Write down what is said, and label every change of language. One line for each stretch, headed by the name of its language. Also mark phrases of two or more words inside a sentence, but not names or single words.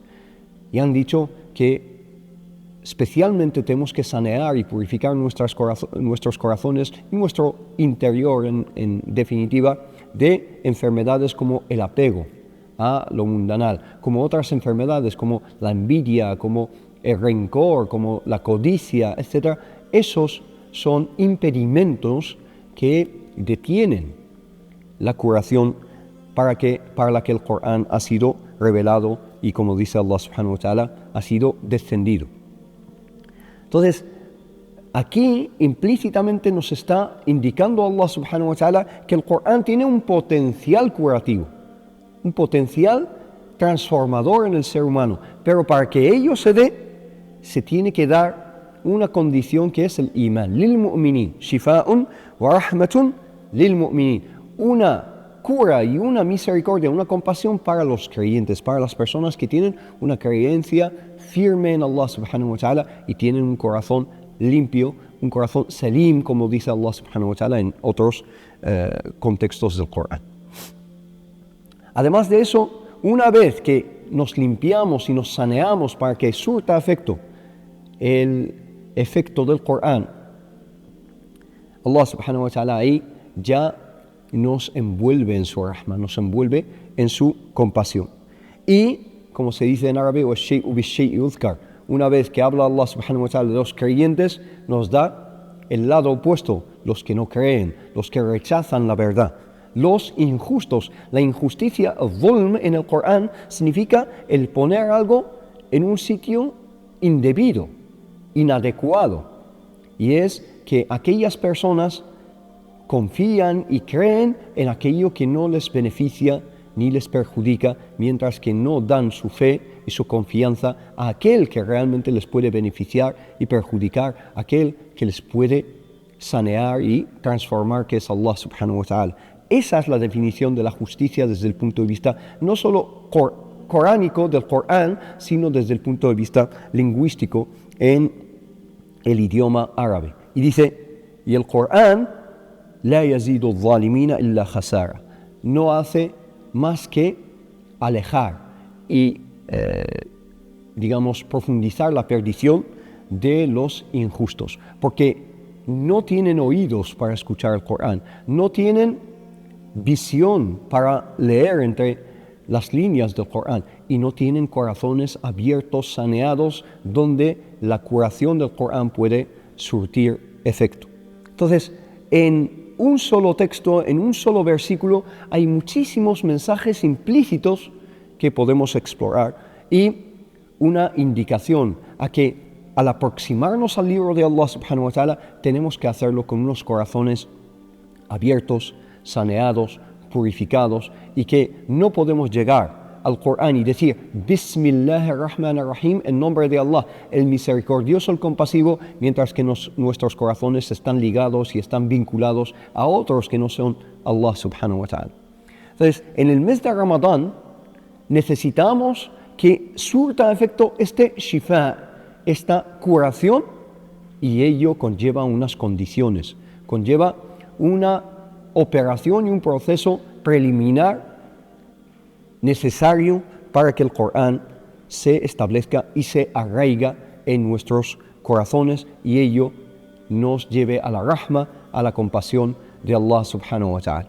Spanish: Y han dicho que especialmente tenemos que sanear y purificar nuestros corazones y nuestro interior, en definitiva, de enfermedades como el apego a lo mundanal, como otras enfermedades como la envidia, como el rencor, como la codicia, etc. Esos son impedimentos que detienen la curación para la que el Corán ha sido revelado y, como dice
Arabic: الله سبحانه وتعالى,
Spanish: ha sido descendido. Entonces, aquí implícitamente nos está indicando
Arabic: الله سبحانه وتعالى
Spanish: que el Corán tiene un potencial curativo, un potencial transformador en el ser humano, pero para que ello se dé, se tiene que dar una condición que es el iman,
Arabic: للمؤمنين شفاء ورحمة للمؤمنين,
Spanish: una cura y una misericordia, una compasión para los creyentes, para las personas que tienen una creencia firme en
Arabic: الله سبحانه وتعالى
Spanish: y tienen un corazón limpio, un corazón salim, como dice
Arabic: الله سبحانه وتعالى
Spanish: en otros contextos del Corán. Además de eso, una vez que nos limpiamos y nos saneamos para que surta efecto el efecto del Corán,
Arabic: الله سبحانه وتعالى
Spanish: ahí ya nos envuelve en su rahma, nos envuelve en su compasión. Y, como se dice en árabe, una vez que habla
Arabic: الله سبحانه وتعالى
Spanish: de los creyentes, nos da el lado opuesto, los que no creen, los que rechazan la verdad, los injustos. La injusticia, zulm en el Corán, significa el poner algo en un sitio indebido, inadecuado. Y es que aquellas personas confían y creen en aquello que no les beneficia ni les perjudica, mientras que no dan su fe y su confianza a aquel que realmente les puede beneficiar y perjudicar, aquel que les puede sanear y transformar, que es
Arabic: الله سبحانه وتعالى.
Spanish: Esa es la definición de la justicia desde el punto de vista no solo coránico del Corán, sino desde el punto de vista lingüístico en el idioma árabe. Y dice, y el Corán
Arabic: لا يزيد الظالمين إلا خسارا,
Spanish: no hace más que alejar y profundizar la perdición de los injustos, porque no tienen oídos para escuchar el Corán, no tienen visión para leer entre las líneas del Corán y no tienen corazones abiertos, saneados, donde la curación del Corán puede surtir efecto. Entonces, en un solo texto, en un solo versículo, hay muchísimos mensajes implícitos que podemos explorar y una indicación a que al aproximarnos al libro de
Arabic: الله سبحانه وتعالى
Spanish: tenemos que hacerlo con unos corazones abiertos, saneados, purificados, y que no podemos llegar al Corán y decir Bismillahirrahmanirrahim, en nombre de Allah, el misericordioso, el compasivo, mientras que nuestros corazones están ligados y están vinculados a otros que no son
Arabic: الله سبحانه وتعالى.
Spanish: Entonces, en el mes de Ramadán necesitamos que surta efecto este shifa, esta curación, y ello conlleva unas condiciones, conlleva una operación y un proceso preliminar necesario para que el Corán se establezca y se arraiga en nuestros corazones y ello nos lleve a la rahma, a la compasión de
Arabic: الله سبحانه وتعالى.